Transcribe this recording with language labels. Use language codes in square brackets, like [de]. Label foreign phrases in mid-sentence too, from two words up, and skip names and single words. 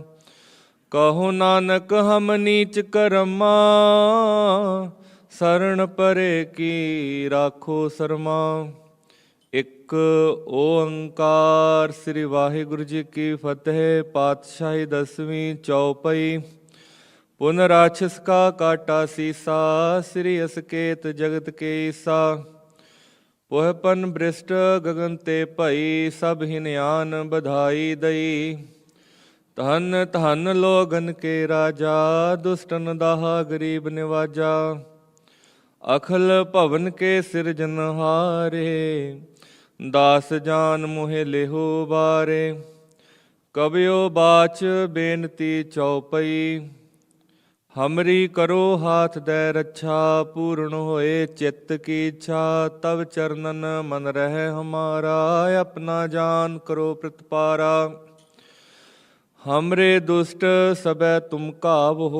[pa] ਕਹੋ ਨਾਨਕ ਹਮ ਨੀਚ ਕਰਮਾ, ਸਰਣ ਪਰੇ ਕੀ ਰਾਖੋ ਸਰਮਾ। ਇੱਕ ਓੰਕਾਰ ਸ੍ਰੀ ਵਾਹਿਗੁਰੂ ਜੀ ਕੀ ਫਤਿਹ। ਪਾਤਸ਼ਾਹੀ ਦਸਵੀਂ ਚੌਪਈ। [bra] पुन राक्षस का काटा सीसा, श्री असकेत जगत के ईसा। पोहपन बृष्ट गगन ते भई, सब हिनयान बधाई दई। धन धन लोगन के राजा, दुष्टन दाहा गरीब निवाजा। अखल भवन के सिरजनहारे, दास जान मोहे लेहो बारे। कबियो बाच बेनती चौपई, हमरी करो हाथ दे रक्षा। पूर्ण होए चित्त की इच्छा, तब चरणन मन रहे हमारा। अपना जान करो प्रतिपारा, हमरे दुष्ट सबै तुम काव हो।